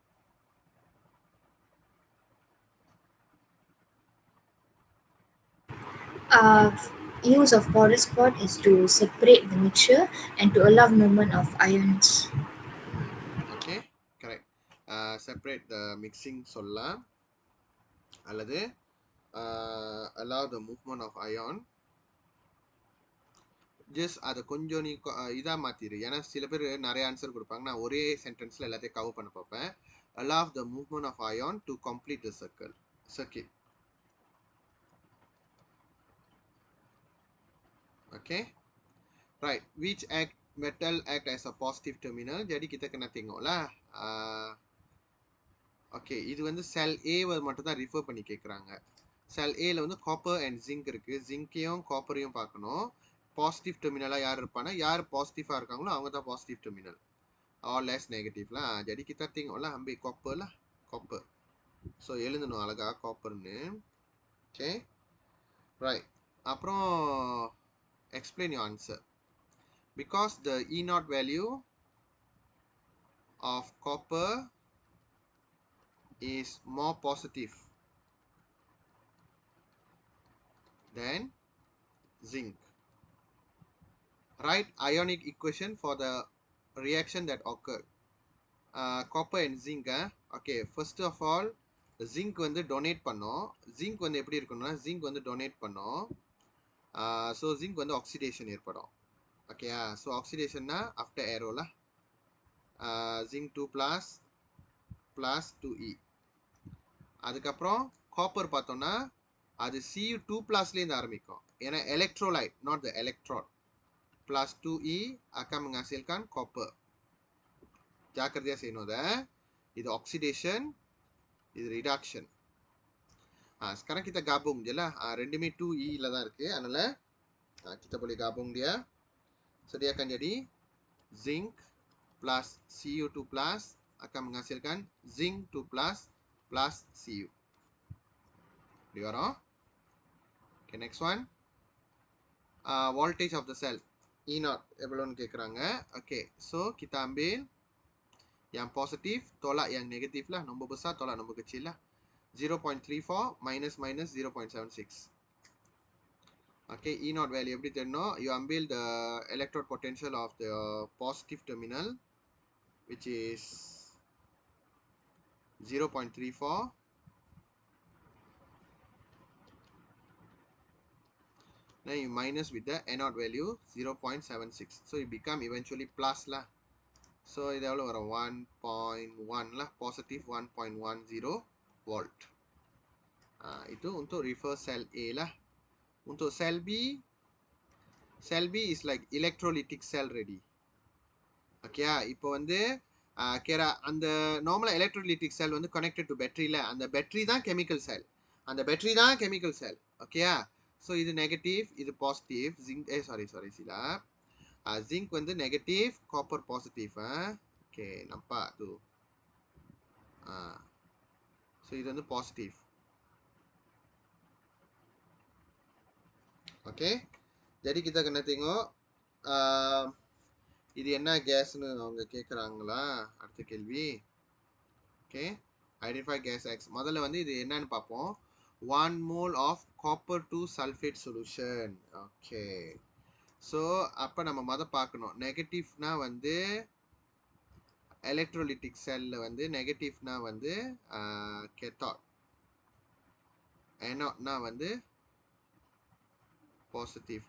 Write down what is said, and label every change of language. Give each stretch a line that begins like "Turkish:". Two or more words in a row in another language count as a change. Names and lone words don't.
English: Use of porous spot is to separate the mixture and to allow movement of ions.
Tamil: ஓகே, கரெக்ட்.
English: separate the mixing
Tamil: சொல்லலாம், அல்லது
English: allow the movement of ion.
Tamil: ஜஸ்ட் அதை கொஞ்சம் நீ இதாக மாற்றிடு. ஏன்னா சில பேர் நிறைய ஆன்சர் கொடுப்பாங்க. நான் ஒரே சென்டென்ஸில் எல்லாத்தையும் கவர் பண்ண பார்ப்பேன்.
English: allow the movement of ion to complete the circle. Okay, right. Which metal act as a positive terminal?
Malay: Jadi kita kena tengok lah.
Tamil: Okay, இது வந்து செல் A மட்டும் தான் ரிஃபர் பண்ணி கேட்குறாங்க. செல் ஏல வந்து
English: copper and zinc
Tamil: இருக்கு. ஜிங்கையும் காப்பரையும் பார்க்கணும்.
English: positive terminal
Tamil: யார் இருப்பானா, யார் பாசிட்டிவாக இருக்காங்களோ அவங்க தான்
English: positive terminal, or less negative.
Malay: jadi kita tengok lah, ambil copper lah, copper.
Tamil: ஸோ எழுதணும் அழகா காப்பர்னு.
English: okay, right.
Tamil: அப்புறம்
English: explain your answer. Because the E naught value of copper is more positive than zinc. Write ionic equation for the reaction that occurred. Copper and zinc. Okay, first of all, zinc
Tamil: வந்து டொனேட் பண்ணோம். zinc வந்து எப்படி இருக்கணும்னா, zinc வந்து டொனேட் பண்ணோம். ஸோ zinc வந்து ஆக்சிடேஷன் ஏற்படும். ஓகேயா? ஸோ ஆக்சிடேஷன்னா ஆஃப்டர் ஏரோல
English: zinc 2 plus 2E.
Tamil: அதுக்கப்புறம் காப்பர் பார்த்தோம்னா அது Cu2+லேருந்து ஆரம்பிக்கும். ஏன்னா எலக்ட்ரோலைட்,
English: not the electron.
Malay: +2e akan menghasilkan copper.
Tamil: ஜாக்கிரதையாக செய்யணும் அதை. இது ஆக்சிடேஷன், இது ரிடக்ஷன்.
Malay: sekarang kita gabung je lah.
Tamil: ரெண்டுமே 2e தான் இருக்கு. அதனால
Malay: kita boleh gabung dia. So dia akan jadi zinc plus Cu2 plus akan menghasilkan zinc 2 plus Cu.
Tamil: Di வரும்.
English: Okay, next one. Voltage of the cell. E0
Tamil: எவ்வளோன்னு கேட்குறாங்க.
English: okay, so
Malay: kita ambil yang positif tolak yang negatif lah. Nombor besar tolak nombor kecil lah.
English: 0.34 minus 0.76. Okay, E0 value
Tamil: எப்படி தெரியும்?
English: You ambil the electrode potential of the positive terminal, which is 0.34. Then you minus with the anode value 0.76. So it become eventually plus lah.
Tamil: So இது எவ்வளோ வரும்? 1.1 lah.
English: Positive 1.10 volt.
Malay: Itu untuk refer cell A lah. Untuk cell B
English: is like electrolytic cell ready.
Tamil: Okay, இப்போ வந்து கேரா அந்த நார்மலாக எலக்ட்ரோலிட்டிக் செல் வந்து
English: connected to batteryil,
Tamil: அந்த பேட்டரி தான்
English: chemical cell,
Tamil: அந்த பேட்டரி தான்
English: chemical cell.
Tamil: ஓகேயா? ஸோ இது நெகட்டிவ், இது பாசிட்டிவ். ஜிங்க் சாரி சிலா ஜிங்க் வந்து நெகட்டிவ், காப்பர் பாசிட்டிவ். ஓகே,
Malay: nampak tu.
Tamil: ஸோ இது வந்து பாசிட்டிவ். ஓகே,
Malay: jadi kita kena tengok
Tamil: இது என்ன கேஸ்னு அவங்க கேட்குறாங்களா? அடுத்த கேள்வி. ஓகே,
English: identify gas X.
Tamil: முதல்ல வந்து இது என்னன்னு பார்ப்போம்.
English: 1 mole of copper 2 sulfate solution.
Tamil: ஓகே, ஸோ அப்போ நம்ம பார்க்கணும். நெகட்டிவ்னா வந்து
English: electrolytic cellil
Tamil: வந்து நெகட்டிவ்னா வந்து கேத்தாட், எனாட்னா வந்து பாசிட்டிவ்ல.